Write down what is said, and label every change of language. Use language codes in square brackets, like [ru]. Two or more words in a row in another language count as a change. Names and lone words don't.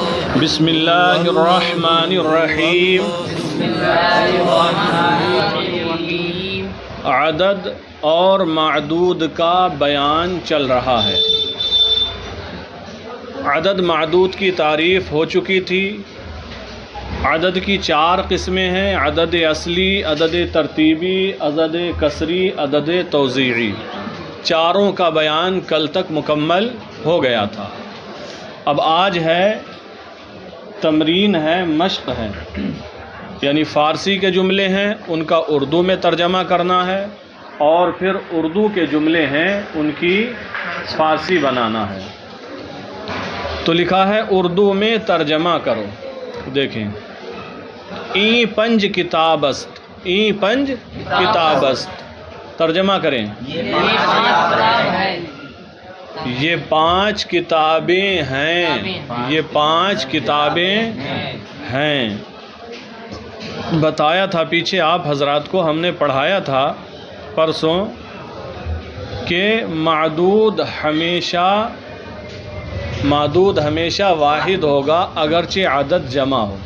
[ar] بسم اللہ الرحمن الرحیم۔ [ur] عدد اور معدود کا بیان چل رہا ہے۔ عدد معدود کی تعریف ہو چکی تھی۔ عدد کی 4 قسمیں ہیں: عدد اصلی، عدد ترتیبی، عدد کسری، عدد توزیعی۔ چاروں کا بیان کل تک مکمل ہو گیا تھا۔ اب آج ہے تمرین ہے، مشق ہے، یعنی فارسی کے جملے ہیں ان کا اردو میں ترجمہ کرنا ہے، اور پھر اردو کے جملے ہیں ان کی فارسی بنانا ہے۔ تو لکھا ہے اردو میں ترجمہ کرو۔ دیکھیں، [fa] این پنج کتاب است، این پنج کتاب است، [ur] ترجمہ کریں یہ 5 کتابیں ہیں، یہ 5 کتابیں ہیں۔ بتایا تھا پیچھے آپ حضرات کو، ہم نے پڑھایا تھا پرسوں کہ معدود ہمیشہ واحد ہوگا اگرچہ عدد جمع ہو۔